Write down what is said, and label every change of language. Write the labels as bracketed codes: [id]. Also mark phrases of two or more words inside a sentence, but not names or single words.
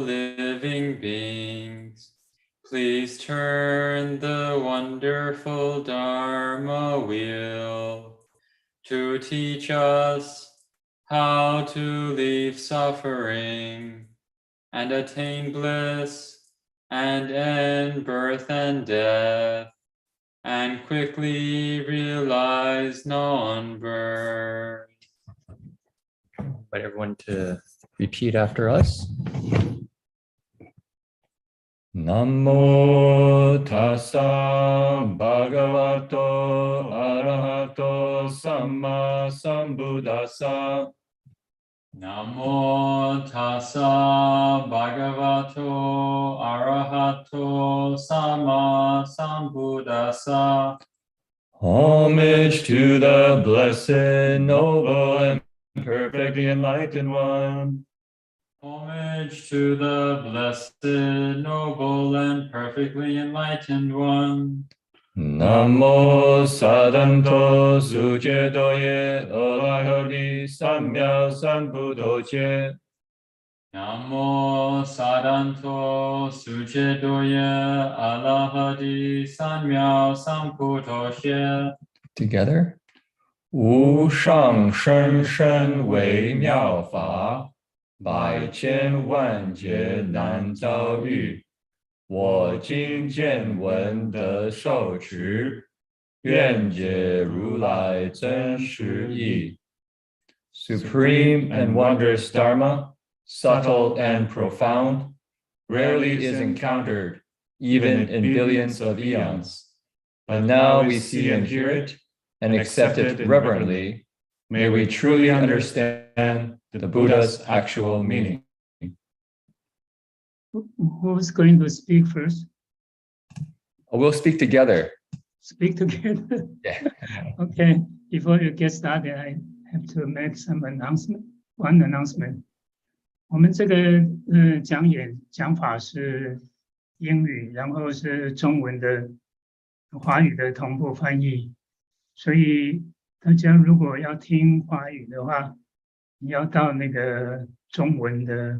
[en] living beings, please turn the wonderful Dharma wheel to teach us how to leave suffering and attain bliss and end birth and death and quickly realize non-birth. Invite everyone to repeat after us. [pi] Namo tassa bhagavato arahato samma sambuddhassa. Namo tassa bhagavato arahato samma sambuddhassa. [en] Homage to the blessed, noble, and perfectly enlightened one. Homage to the blessed, noble, and perfectly enlightened one. Namo sadanto sucedoye alahari samya sambuddhoche. Namo sadanto sucedoye alahadi samya sambuddhoche. Together. [zh] 无上甚深微妙法，百千万劫难遭遇。我今见闻得受持，愿解如来真实义。 [en] Supreme and wondrous Dharma, subtle and profound, rarely is encountered, even in billions of eons. But now we see and hear it, and accept it reverently. May we truly understand the Buddha's actual meaning. Who's going to speak first? We'll speak together. Speak together. Yeah. Okay. Before you get started, I have to make some announcement. One announcement. [zh] 我们这个讲法是英语，然后是中文的华语的同步翻译，所以大家如果要听华语的话，你要到那个中文的